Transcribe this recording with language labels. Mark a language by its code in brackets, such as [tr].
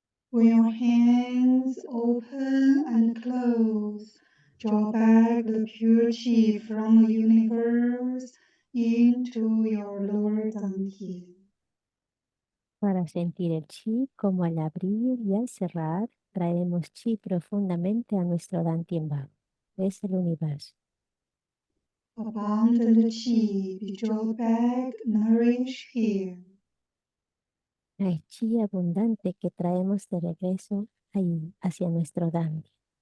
[en] When your hands open and close, draw back the pure chi from the universe into your lower dantian. [es] Para sentir el chi como al abrir y al cerrar, traemos chi profundamente a nuestro Dantien bajo. Es el universo. [en] Abundant chi be drawn back, nourished here. [es] Hay chi abundante que traemos de regreso ahí, hacia nuestro Dantien.